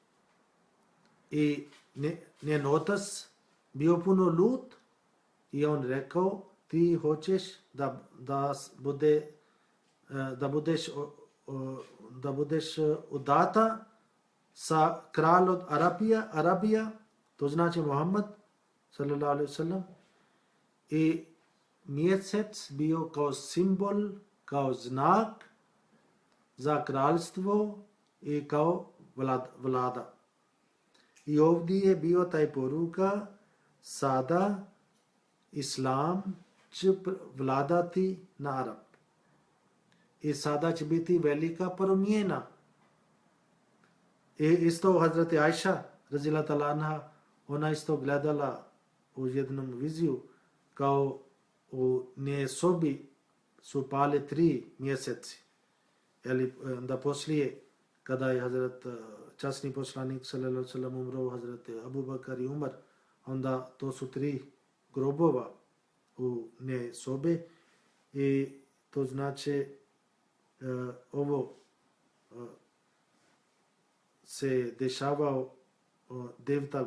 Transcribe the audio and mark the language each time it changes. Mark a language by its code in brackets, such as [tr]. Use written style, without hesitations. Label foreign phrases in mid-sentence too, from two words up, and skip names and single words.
[bs] I njen otac bio puno lut i on rekao, ti hoćeš da budeš udata sa kralj od Arabija, to znači Muhammed [ar] صلى الله عليه وسلم. [bs] I mjesec bio kao simbol, kao znak za kraljstvo i kao vlada. I ovdje je bio taj poruka, sada Islam će vladati na Arab. I sada će biti velika promjena. I isto Hazreti Ajša, [ar] رضي الله تعالى عنها, [bs] ona isto gledala u jednom viziju, kao u nje sobi su pale 3 mjeseci. Eli da poslije, kada je Hazret časni poslanik [ar] صلى الله عليه وسلم [bs] umro, Hazret Abu Bakar i Umar, onda to su 3 grobova u nje sobe i to znači ovo se dešavao 9.